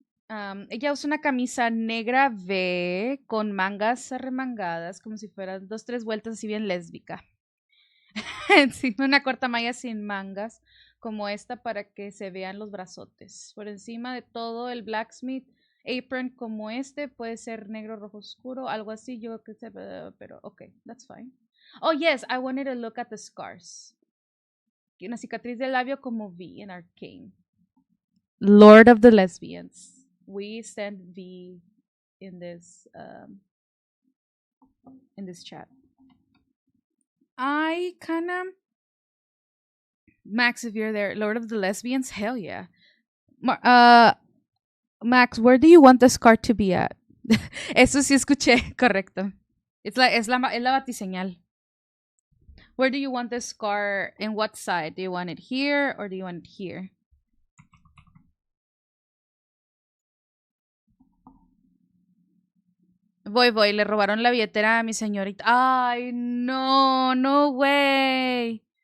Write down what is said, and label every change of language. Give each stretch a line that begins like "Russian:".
Spanish: Ella usa una camisa negra V con mangas arremangadas, como si fueran dos, tres vueltas, así bien lésbica. Encima una corta malla sin mangas, como esta, para que se vean los brazotes. Por encima de todo, el
English: blacksmith apron
Spanish: como este, puede ser negro, rojo oscuro, algo así. Yo que sé, pero okay,
English: that's fine. Oh, yes, I wanted to look at the scars.
Spanish: Una cicatriz del labio como V en Arcane.
English: Lord of the Lesbians. We send V in this chat. I kind of Max, if you're there, Lord of the Lesbians, hell yeah. Max, where do you want the scar to be at?
Spanish: Eso sí escuché, correcto. Es la batiseñal.
English: Where do you want the scar? In what side? Do you want it here or do you want it here?
Spanish: Voy, le robaron la billetera a mi señorita. Ay, no,
English: no way.